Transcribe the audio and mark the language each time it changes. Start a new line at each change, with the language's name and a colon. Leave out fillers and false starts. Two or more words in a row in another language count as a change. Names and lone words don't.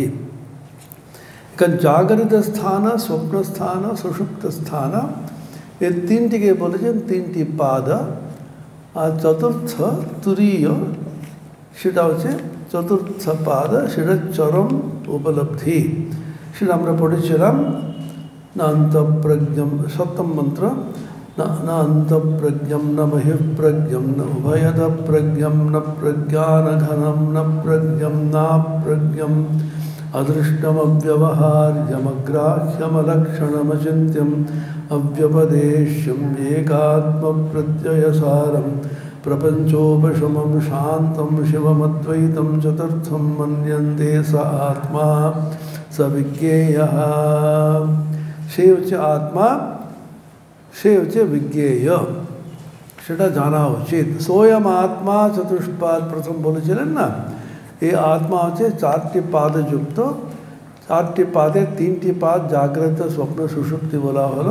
Bangla: এখানে জাগরিত স্থান, স্বপ্ন স্থান, সুষুপ্ত স্থান, এই তিনটিকে বলেছেন তিনটি পাদ। আর চতুর্থ তুরীয় সেটা হচ্ছে চতুর্থ পাদ, সেটা চরম উপলব্ধি। সেটা আমরা পড়েছিলাম না অন্তঃপ্রজ্ঞম, সপ্তম মন্ত্র।
Sanskrit: না অন্তঃপ্রজ্ঞম ন বহিঃপ্রজ্ঞম ন উভয়ত প্রজ্ঞম ন প্রজ্ঞানঘনম ন প্রজ্ঞম নাপ্রজ্ঞম অদৃষ্টমব্যবহার্যমগ্রাহ্যমলক্ষণমচিন্ত্যম অব্যপদেশ্যম একাত্মপ্রত্যয়সারম प्रपंचोपशमं शांतं शिवमद्वैतं चतुर्थं मन्यन्ते स आत्मा स विज्ञेयः।
Bangla: সে হচ্ছে আত্মা, সে হচ্ছে বিজ্ঞেয়, সেটা জানা উচিত।
Sanskrit: সোয়ম আত্মা চতুষ্পাদ
Bangla: প্রথম বলেছিলেন না। এই আত্মা হচ্ছে চারটি পাদে যুক্ত। চারটি পাদে তিনটি পাদ জাগ্রত, স্বপ্ন, সুষুপ্তি বলা হলো।